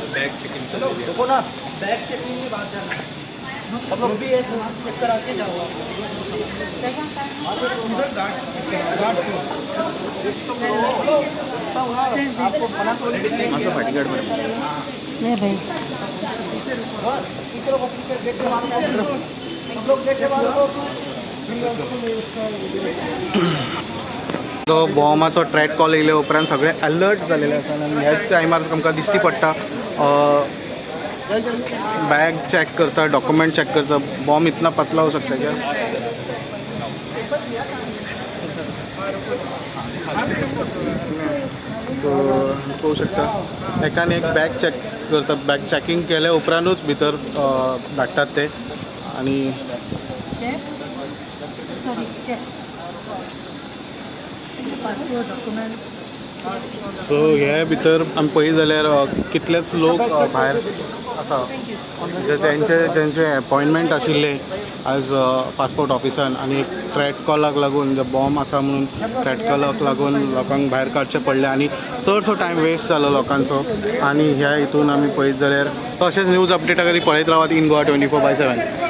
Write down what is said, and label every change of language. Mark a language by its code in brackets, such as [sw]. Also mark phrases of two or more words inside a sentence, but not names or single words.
[en] bag checking [hi] की बात है सब लोग भी चेक करा के जाओ आपको बना तो [mr] माझं बॉडीगार्ड [hi] नहीं भाई पीछे लोग गेट के बाहर सब लोग गेट के बाहर [kok] तो बॉम्बाचो ट्रॅक कॉल येयले उपरांत सगळे अलर्ट जालेले आसात आनी ह्याच टायमार आमकां दिश्टी पडटा [en] bag check [kok] करता [en] document check [kok] करता [hi] बॉम्ब इतना पतला हो सकता है क्या [kok] सो पळोवंक शकता एकान एक [en] bag check [kok] करता [en] bag checking [kok] केले उपरांतूच भितर धाडटात ते आनी [en] passport, document, [kok] सो हे भितर आमी पळयत जाल्यार कितलेच लोक भायर आसा ज्यांचे अपॉयंटमेंट आशिल्ले आज पासपोर्ट ऑफिसान आनी थ्रेट कॉलाक लागून जो बॉम्ब आसा म्हणून थ्रेट कॉलाक लागून लोकांक भायर काडचें पडलें आनी चडसो टायम वेस्ट जालो लोकांचो आनी ह्या हितून आमी पळयत जाल्यार तशेंच न्यूज अपडेटा खातीर पळयत रावात इन गोवा 24/7.